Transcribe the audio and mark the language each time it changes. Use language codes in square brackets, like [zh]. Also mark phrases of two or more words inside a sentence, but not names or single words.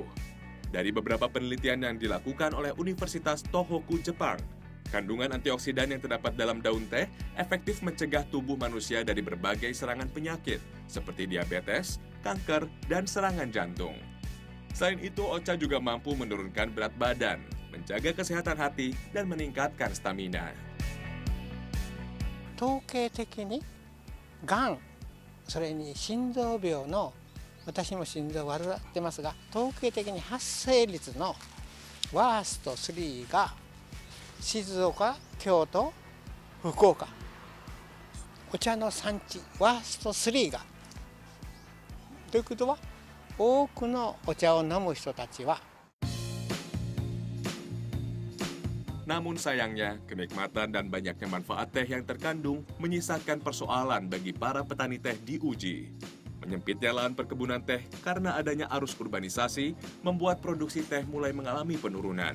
[id] Dari beberapa penelitian yang dilakukan oleh Universitas Tohoku, Jepang, kandungan antioksidan yang terdapat dalam daun teh efektif mencegah tubuh manusia dari berbagai serangan penyakit, seperti diabetes, kanker, dan serangan jantung. Selain itu, ocha juga mampu menurunkan berat badan, menjaga kesehatan hati, dan meningkatkan stamina. [ja] 統計的にがん、それに心臓病の、私も心臓患ってますが、統計的に発生率のワースト3が静岡、京都、福岡、お茶の産地ワースト3が。ということは、多くのお茶を飲む人たちは [id] Namun sayangnya, kenikmatan dan banyaknya manfaat teh yang terkandung menyisakan persoalan bagi para petani teh di Uji. Menyempitnya lahan perkebunan teh karena adanya arus urbanisasi membuat produksi teh mulai mengalami penurunan.